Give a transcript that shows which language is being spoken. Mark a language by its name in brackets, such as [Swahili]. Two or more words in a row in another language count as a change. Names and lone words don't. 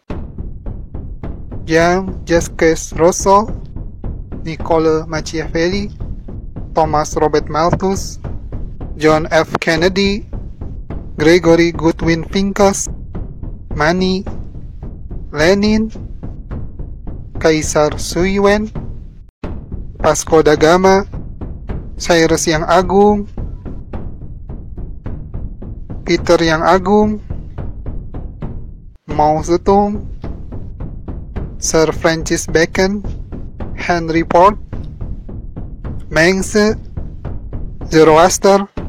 [Indonesian] Jean-Jacques Rousseau, Niccolo Machiavelli, Thomas Robert Malthus, John F. Kennedy, Gregory Goodwin Pincus, Mani, Lenin, Kaisar Sui Wen, Vasco da Gama, Cyrus yang Agung, Peter yang Agung, Mao Zedong, Sir Francis Bacon, Henry Ford, Mengse, Zoroaster,